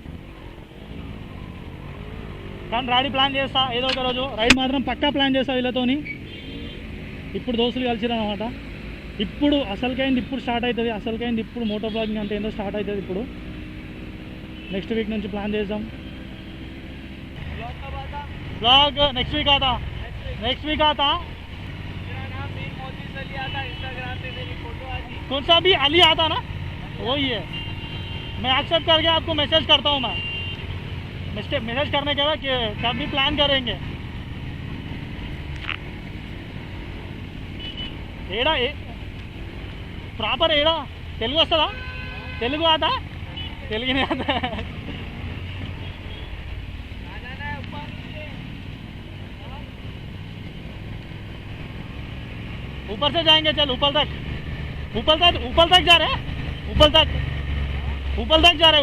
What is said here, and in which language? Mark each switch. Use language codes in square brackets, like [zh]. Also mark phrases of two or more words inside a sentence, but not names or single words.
[te] కానీ [en] ride plan [te] చేస్తా, ఏదో ఒక రోజు రైడ్ మాత్రం పక్కా ప్లాన్ చేస్తా వీళ్ళతోని. ఇప్పుడు దోస్తులు కలిసిరు అనమాట. ఇప్పుడు అసలుకైంది ఇప్పుడు స్టార్ట్ అవుతుంది. అసలుకైంది ఇప్పుడు [en] moto blogging [te] అంటే ఏందో స్టార్ట్ అవుతుంది. ఇప్పుడు [en] next week [te] నుంచి ప్లాన్ చేద్దాం. [en] blog next week [hi] आता. कौन सा भी अली आता ना, वही है. मैं एक्सेप्ट करके आपको मैसेज करता हूँ. मैं मैसेज करने के बाद कि कब भी प्लान करेंगे. [te] ఏడా ప్రాపర్ ఏడా తెలుగు వస్తుందా? [hi] తెలుగు आता? తెలుగు नहीं आता. ऊपर से जाएंगे, चल ऊपर तक जा रहे हैं. ऊपर तक जा रहे हैं.